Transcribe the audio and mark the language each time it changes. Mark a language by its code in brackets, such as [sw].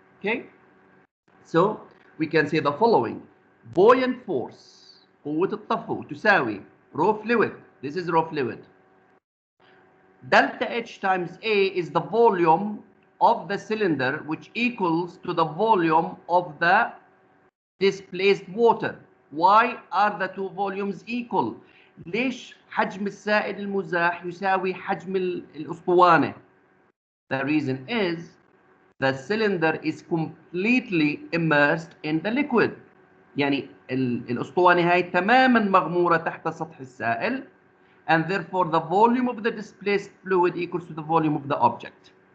[en] Okay, so we can say the following: buoyant force, [ar] قوة الطفو تساوي [en] raw fluid. This is raw fluid. Delta H times A is the volume of the cylinder, which equals to the volume of the displaced water. Why are the two volumes equal? [ar] ليش حجم السائل المزاح يساوي حجم الأسطوانة? [en] The reason is the cylinder is completely immersed in the liquid. [ar] يعني الأسطوانة هاي تماما مغمورة تحت سطح السائل, [en] and therefore the volume of the displaced fluid equals to the volume of the object.